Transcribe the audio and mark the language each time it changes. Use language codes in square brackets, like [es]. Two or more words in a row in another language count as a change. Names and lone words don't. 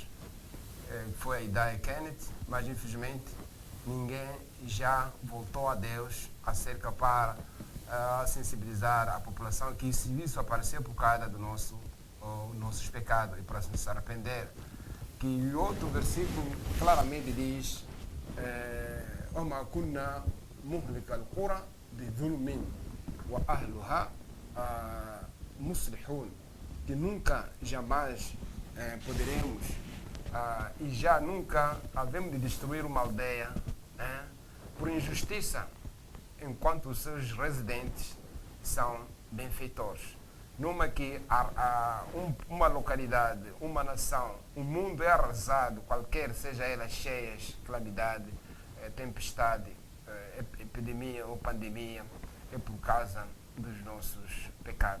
[pt] Foi a Idai e Kenneth, mas infelizmente ninguém já voltou a Deus acerca para sensibilizar a população que isso apareceu por causa do nossos pecados e para se arrepender. Que outro versículo claramente diz: [ar] "وما كنا مهلكي القرى بظلم وأهلها مصلحون, [pt] que nunca, jamais poderemos e já nunca havemos de destruir uma aldeia por injustiça, enquanto os seus residentes são benfeitores. Numa que uma localidade, uma nação, o mundo é arrasado, qualquer seja ela cheias, calamidade, tempestade, epidemia ou pandemia, é por causa dos nossos pecados.